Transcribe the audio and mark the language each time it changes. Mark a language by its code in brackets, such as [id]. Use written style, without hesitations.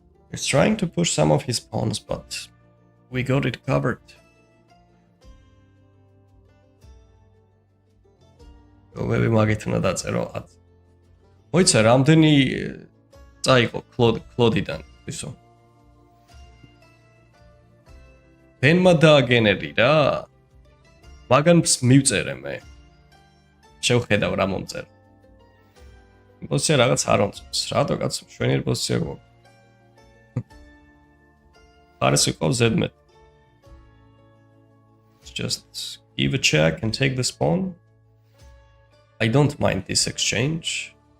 [en] He's trying to push some of his pawns, but we got it covered. [ka] Maybe მაგით უნდა დაწერო 10. მოიცა რამდენი წაიყო კლოდიდან ისო. ბენმა დააგენერი რა. მაგან მივწერე მე. შევხედავ რა მომწერა. პოზიცია რაღაც არ მომწონს. რატო კაცო შვენიერი პოზიცია გვაქვს. [en] Let's just give a check and take this pawn. I don't mind this exchange.